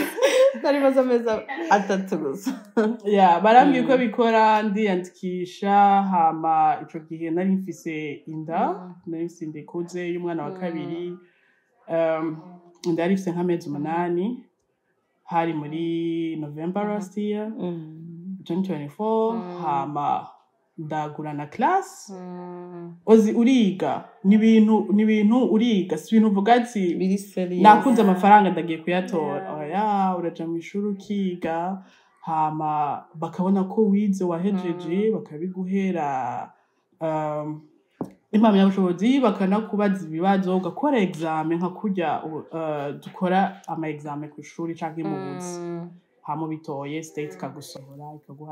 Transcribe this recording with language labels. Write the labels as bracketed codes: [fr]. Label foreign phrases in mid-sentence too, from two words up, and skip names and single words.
[rn] Nari maze amezi 3 gusa. Yeah, barambwiye ko bikora ndiyandikisha hama ico gihe nari mfise inda, nari mfise inda ikuze y'umwana wa kabiri. Ndari mfise nk'amezi 8 hari muri November [en] last year [rn] 2024 hama ndagura na class ozi uriga n'ibintu uriga si ibintu uvuga ati biri serious nakunze amafaranga ndagiye kuyatora oya uraja mu ishuri ukiga hama bakabona ko wize wahejeje bakabiguhera impamyabushobozi bakanakubaza ibibazo ugakora examen nka kurya dukora ama examen ku ishuri canke mu buzi hama bitoye state kagusohora ikaguha